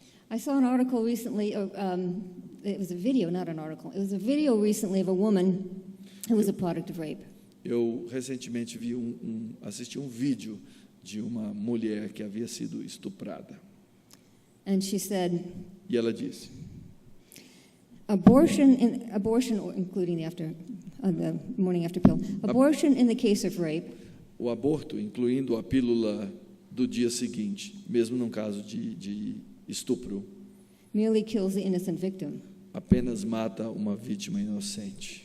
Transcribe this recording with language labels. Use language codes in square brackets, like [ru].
[en] I saw an article recently it was a video, not an article. It was a video recently of a woman who was a product of rape. [pt] Eu recentemente assisti um vídeo de uma mulher que havia sido estuprada. [en] And she said, [pt] E ela disse: [en] abortion, including the morning after pill, abortion in the case of rape [pt] o aborto, incluindo a pílula do dia seguinte, mesmo num caso de estupro, [en] merely kills the innocent victim. [pt] apenas mata uma vítima inocente.